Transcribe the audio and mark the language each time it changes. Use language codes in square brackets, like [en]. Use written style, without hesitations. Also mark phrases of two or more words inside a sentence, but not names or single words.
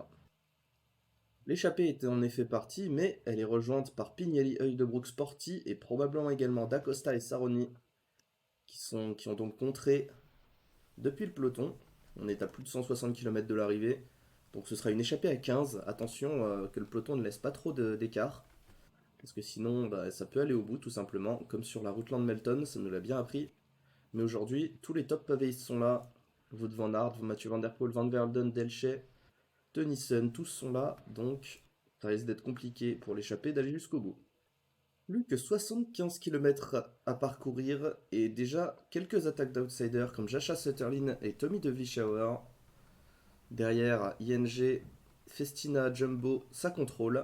[fr] L'échappée était en effet partie, mais elle est rejointe par Pignelli, Heudebrook, Sporty et probablement également D'Acosta et Saroni qui ont donc contré depuis le peloton. On est à plus de 160 km de l'arrivée, donc ce sera une échappée à 15. Attention que le peloton ne laisse pas trop d'écart, parce que sinon bah, ça peut aller au bout tout simplement, comme sur la route Land-Melton, ça nous l'a bien appris. Mais aujourd'hui, tous les top pavéistes sont là. Wout van Aert, Mathieu Van Der Poel, Van Verden, Delchet, Tennyson, tous sont là, donc ça risque d'être compliqué pour l'échappée d'aller jusqu'au bout. Plus que 75 km à parcourir et déjà quelques attaques d'outsiders comme Jascha Sutterlin et Tommy de Vlieschauer. Derrière, ING, Festina, Jumbo, ça contrôle.